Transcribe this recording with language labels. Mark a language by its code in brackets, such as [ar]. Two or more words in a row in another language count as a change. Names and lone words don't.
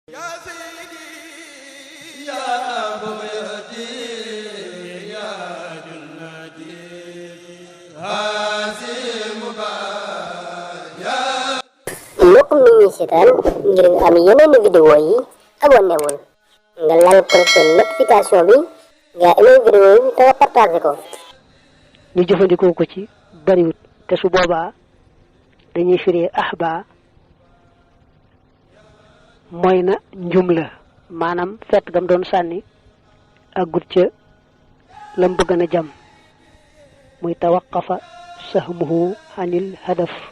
[ar] يا سيدي يا بغيتي يا جنتي هازم يا [wo] mbokk mi ñuy seetaan ngir am yeneen vidéo yi abonné wul nga laal [fr] cloche notification [wo] bi nga aimé vidéo yi te nga partagé ko. ñu jëfandikoo ko ci bariwut te su boobaa dañuy firee ahba mooy na njum la maanaam fett gam doon sànni àggut ca lam bëgg na jam muy [ar] توقف سهمه عن الهدف